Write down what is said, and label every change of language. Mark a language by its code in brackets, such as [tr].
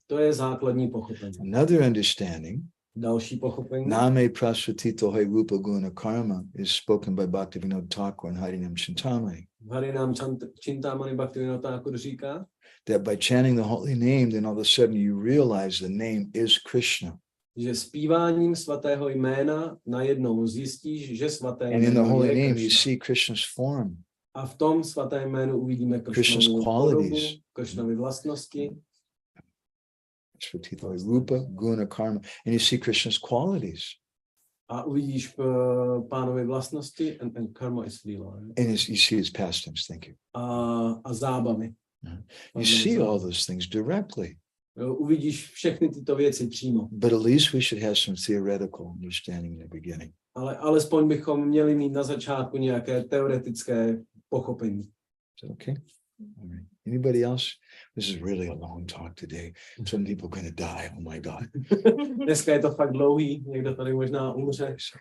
[cs] To je základní pochopení. [en] Another understanding, [cs] další pochopení. [en] Name prasvatito hai rupa guna karma is spoken by Bhaktivinoda Thakur in Harinam Chintamani. [cs] Harinam Chintamani Bhaktivinoda Thakur říká, [en] that by chanting the holy name, then all of a sudden you realize the name is Krishna. [cs] Že zpíváním svatého jména najednou zjistíš, že svaté [en] and in the holy [cs] je [en] name Krishna. you see Krishna's form. [cs] A v tom svatém jménu uvidíme [en] Krishna's qualities. [cs] Krishnovy vlastnosti. [en] Rupa, guna, karma, and you see Krishna's qualities. [cs] A uvidíš pánovy vlastnosti, [en] and karma is lila. Right? And you see his pastimes, thank you. [cs] A zábavy. [en] You see all those things directly. [cs] uvidíš všechny tyto věci přímo. [en] But at least we should have some theoretical understanding in the beginning. [cs] Ale alespoň bychom měli mít na začátku nějaké teoretické pochopení. [en] Okay? All right. Anybody else? This is really a long talk today. Some people are going to die. Oh my God. [cs] Dneska je to fakt dlouhý, někdo tady možná umře.